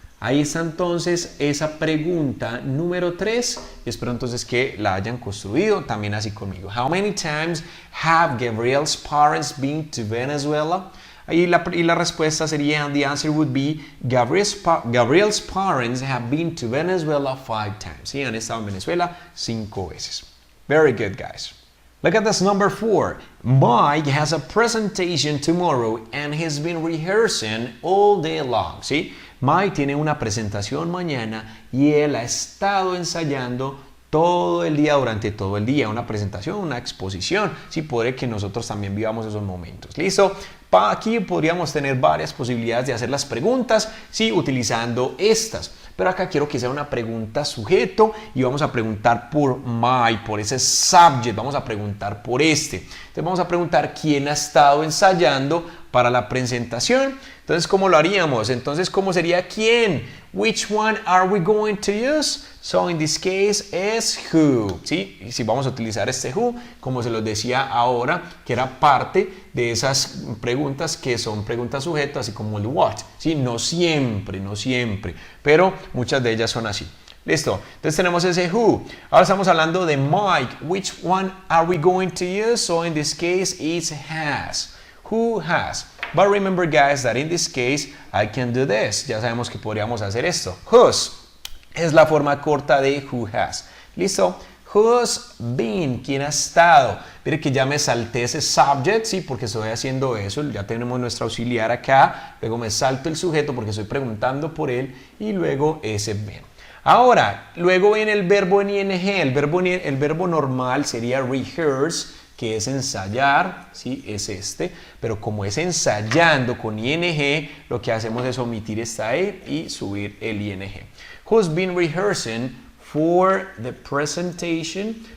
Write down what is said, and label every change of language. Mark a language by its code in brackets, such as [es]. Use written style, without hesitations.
[es] Ahí está entonces esa pregunta número 3. Espero entonces que la hayan construido también así conmigo. [en] How many times have Gabriel's parents been to Venezuela? [es] Ahí la respuesta sería, [en] the answer would be, Gabriel's parents have been to Venezuela 5 times. [es] Sí, han estado en Venezuela 5 veces. [en] Very good, guys. Look at this number 4. Mike has a presentation tomorrow and he's been rehearsing all day long. [es] ¿Sí? Mike tiene una presentación mañana y él ha estado ensayando todo el día, durante todo el día, una presentación, una exposición. Sí, puede que nosotros también vivamos esos momentos. ¿Listo? Aquí podríamos tener varias posibilidades de hacer las preguntas, sí, utilizando estas. Pero acá quiero que sea una pregunta sujeto y vamos a preguntar por my, por ese subject, vamos a preguntar por este. Entonces vamos a preguntar quién ha estado ensayando para la presentación. Entonces, ¿cómo lo haríamos? Entonces, ¿cómo sería quién? [en] Which one are we going to use? So, in this case, es who. ¿Sí? [es] Y si vamos a utilizar este who, como se los decía ahora, que era parte de esas preguntas que son preguntas sujetas, así como el what. ¿Sí? No siempre, pero muchas de ellas son así. Listo, entonces tenemos ese who. Ahora estamos hablando de Mike. [en] Which one are we going to use? So, in this case, it's has. Who has? But remember, guys, that in this case, I can do this. [es] Ya sabemos que podríamos hacer esto. Whose es la forma corta de who has. ¿Listo? [en] Who's been? [es] ¿Quién ha estado? Mire que ya me salté ese subject, sí, porque estoy haciendo eso. Ya tenemos nuestro auxiliar acá. Luego me salto el sujeto porque estoy preguntando por él. Y luego ese been. Ahora, luego viene el verbo en ing. El verbo normal sería rehearse, que es ensayar, ¿sí? Es este, pero como es ensayando con ing, lo que hacemos es omitir esta e y subir el ing. [en] Who's been rehearsing for the presentation?